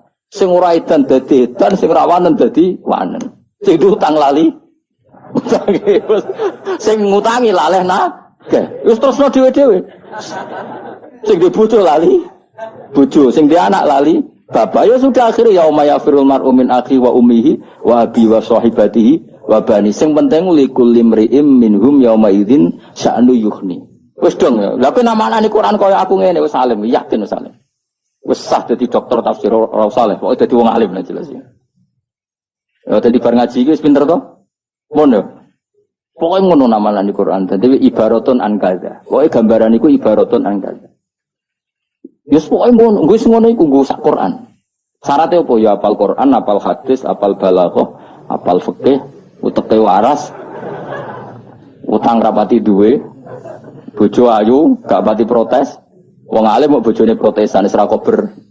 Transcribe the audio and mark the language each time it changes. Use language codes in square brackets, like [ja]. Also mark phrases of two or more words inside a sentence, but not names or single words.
[jv] Sing ora edan dadi edan, sing ora wanen dadi wanen. Sing utang lali. Sing ngutangi laleh nagih. Wis terusno dhewe-dhewe. Sing di bojo lali bojo, sing di anak lali bapak. [id] Ya sudah akhirnya [ar] يوم يفر المرء من أخيه وأمه وأبيه وصاحبته وبنيه. [jv] Sing penting [ar] لكل امرئ منهم يومئذ شأن يغنيه. [jv] Wis dong ya. Lah kok namane Quran kaya aku ngene wis alim, yakin wis alim. Wis sah dadi dokter tafsir ora usah le, pokoke dadi wong alim lah jelas ya. Ya dadi bar ngaji iki wis pinter to? Ngono. Pokoke ngono namalan di Quran. Dadi [ar] عبارة عن كذا. [jv] Pokoke gambaran iku [ar] عبارة عن كذا. [jv] Ya pokoke ngono, wis ngono iku nggo sak Quran. [id] Syaratnya apa? [jv] Ya apal Quran, apal hadis, apal balaghah, apal fikih, uteke waras. Utang rapati duwe. Bojo ayu, gak pati protes. Wong alim mau bojone protesan wis ra kober.